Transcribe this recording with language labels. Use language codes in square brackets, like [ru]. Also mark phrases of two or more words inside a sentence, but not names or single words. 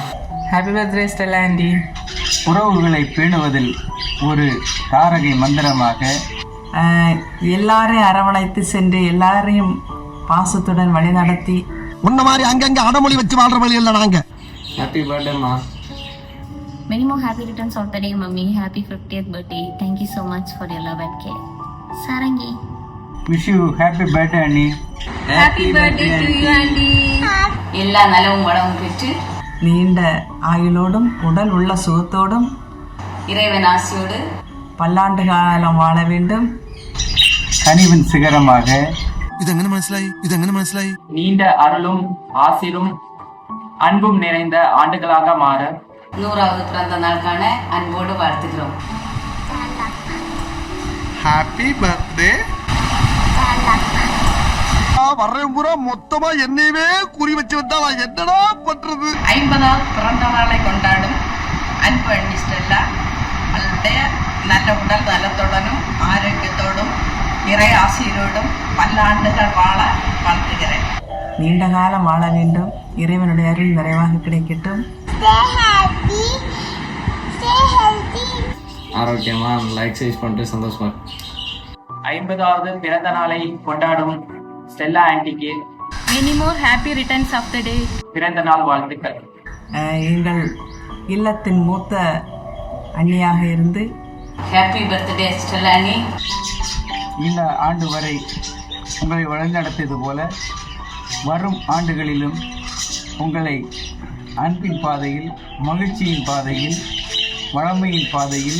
[en] Happy birthday Stella aunty. [ta] உறவுகளை பேணுவதில் ஒரு தாரகை மந்திரமாக எல்லாரையும் அரவணைத்து சென்று எல்லாரையும் பாசத்துடன் வழி நடத்தி உன்ன மாதிரி அங்கங்க அடமொழி வச்சு வாழ்ற வழி இல்ல நாங்க. [en] Happy birthday amma. Many more happy returns of the day, Mummy. Happy 50th birthday. Thank you so much for your love and care. Sarangi. Wish you happy birthday அண்ணி. Happy birthday to you, Andy. [ta] எல்லா நலவும் வளமும் பெற்று நீண்ட ஆயுளோடும் உடல் உள்ள சுகத்தோடும் இறைவன் ஆசியோடு பல்லாண்டு காலம் வாழ வேண்டும். கனிவின் சிகரமாக [ml] ഇതെങ്ങനെ മനസ്സിലായി? [ta] நீண்ட அருளும் ஆசிரும் அன்பும் நிறைந்த ஆண்டுகளாக மாற 100வது பிறந்த நாள் காண அன்போடு வாழ்த்துகிறோம். [en] Happy birthday. [ta] வர்றேன் பூரா மொத்தமா என்னையவே குறி வச்சு வந்தா நான் என்னடா பண்றது? 50வது பிறந்த நாளை கொண்டாடும் அன்பு அண்ணி ஸ்டெல்லா அவளுடைய நல்ல உடல் நலத்துடனும் ஆரோக்கியத்தோடும் இறை ஆசிரியரோடும் பல்லாண்டுகள் வாழ வாழ்த்துகிறேன். நீண்ட காலம் வாழ வேண்டும். இறைவனுடைய அருள் நிறைவாக கிடைக்கட்டும். ஆரோக்கியமா எக்ஸசைஸ் பண்ணிட்டு சந்தோஷமா. 50வது பிறந்த நாளை கொண்டாடும் ஸ்டெல்லா ஆண்டிக்கு [en] Many more happy returns of the day. [ta] பிறந்த நாள் வாழ்த்துக்கள். எங்கள் இல்லத்தின் மூத்த அண்ணியாக இருந்து [en] Happy birthday Stella அண்ணி. [ta] இந்த ஆண்டு வரை உங்களை வழிநடத்தியது போல வரும் ஆண்டுகளிலும் உங்களை அன்பின் பாதையில், மகிழ்ச்சியின் பாதையில், வளமையின் பாதையில்,